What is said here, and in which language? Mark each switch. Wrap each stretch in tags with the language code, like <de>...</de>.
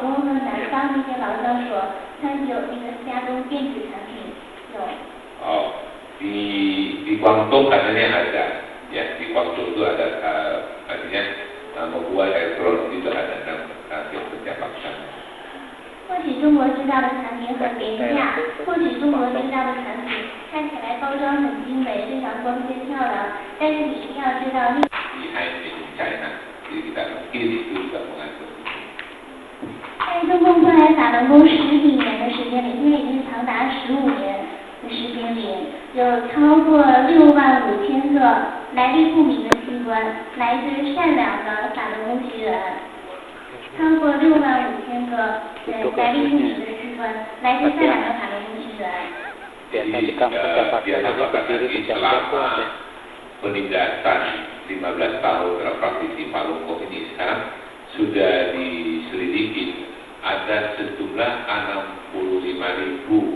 <zh>东和南方那些劳教所，它有那个加工电子产品，有。</zh> <id>Oh, di Guangdong katanya ada, ya, di Guangdong itu ada artinya membuat elektronik juga ada dalam kerja paksa.</id> <zh>或许中国制造的产品很廉价，或许中国制造的产品看起来包装很精美，非常光鲜漂亮，但是你一定要知道，</zh> <id>Di China, jadi kita mungkin itu juga mengandung.</id> <zh>在中共过来法轮功10几年的时间里，现在已经长达15年的时间里，有超过65000个来历不明的器官，来自善良的法轮功学员。超过65000个来历不明的器官，来自善良的法轮功学员。</zh> <id>Jadi dia tambahkan lagi selama penindasan 15 tahun dalam praktisi Falun Gong ini sekarang sudah diselidiki ada sejumlah 65.000</id>